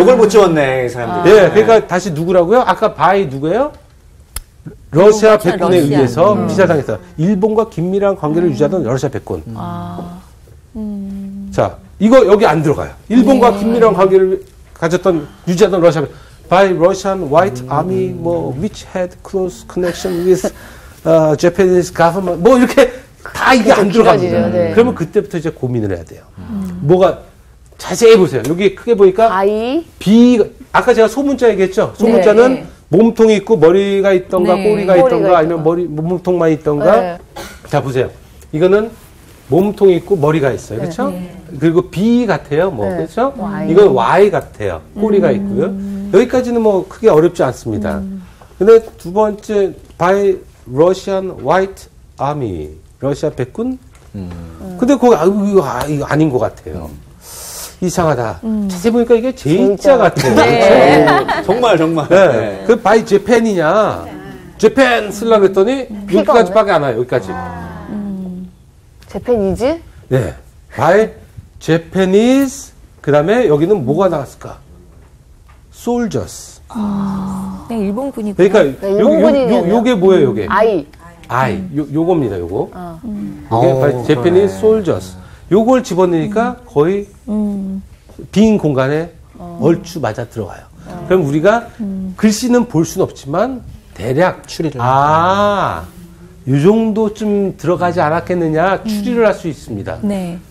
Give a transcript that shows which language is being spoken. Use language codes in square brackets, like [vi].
[ko] 요걸 못 지웠네, 이 사람들이. 예, 그러니까 다시 누구라고요? 아까 바이 누구예요? 러시아 백군에 의해서 피살당했어요. 일본과 긴밀한 관계를 유지하던 러시아 백군. 자, 이거 여기 안 들어가요. 일본과 긴밀한 관계를 유지하던 러시아 백군. [en] By Russian White Army, which had close connection with Japanese government. [ko] 뭐 이렇게 다 이게 안 들어갑니다. 네. 그러면 그때부터 이제 고민을 해야 돼요. 뭐가 자세히 보세요. 여기 크게 보니까 아까 제가 소문자 얘기했죠. 소문자는 몸통이 있고 머리가 있던가 꼬리가 있던가 아니면 몸통만 있던가. 자, 보세요. 이거는 몸통이 있고 머리가 있어요. 그렇죠? 그리고 B 같아요. 그렇죠? 이건 Y 같아요. 꼬리가 있고요. 여기까지는 크게 어렵지 않습니다. 근데 두 번째 by Russian White Army, 러시아 백군. 근데 거기 이거 아닌 것 같아요. 이상하다. 자세히 보니까 이게 제자 같아요. 네. 정말. 네. 네. 그 by Japan 이냐? 재팬 쓰려고 했더니 여기까지밖에 안 와요. 여기까지. 재팬이즈? 네. by Japanese. 그다음에 여기는 뭐가 나왔을까? [en] soldiers. [ko] 네, 일본군이구나. 그러니까 요게 뭐예요, 요게? I. 요겁니다, 요거. [en] 요게 by Japanese soldiers. [ko] 요걸 집어넣으니까 거의 빈 공간에 얼추 맞아 들어가요. 그럼 우리가 글씨는 볼 수는 없지만 대략 추리를. 요 정도쯤 들어가지 않았겠느냐 추리를 할 수 있습니다. 네.